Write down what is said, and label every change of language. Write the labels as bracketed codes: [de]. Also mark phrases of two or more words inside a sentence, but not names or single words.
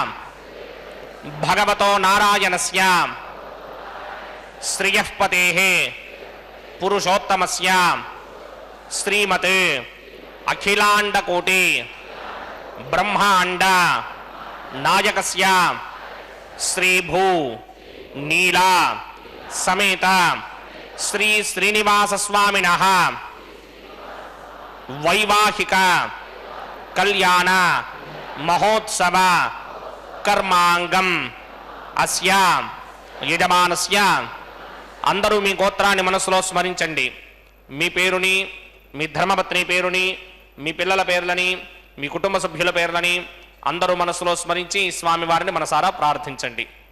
[sa] भगवतो नारायणस्य श्रियःपतेः पुरुषोत्तमस्य श्रीमत् अखिलांडकोटि ब्रह्मांड नायकस्य श्रीभू नीला समेत श्री श्रीनिवास स्वामिनः వైవాహిక కళ్యాణ మహోత్సవ కర్మాంగం అస్య యజమానస్య. [te] అందరూ మీ గోత్రాన్ని మనసులో స్మరించండి. మీ పేరుని, మీ ధర్మపత్ని పేరుని, మీ పిల్లల పేర్లని, మీ కుటుంబ సభ్యుల పేర్లని అందరూ మనసులో స్మరించి స్వామివారిని మనసారా ప్రార్థించండి.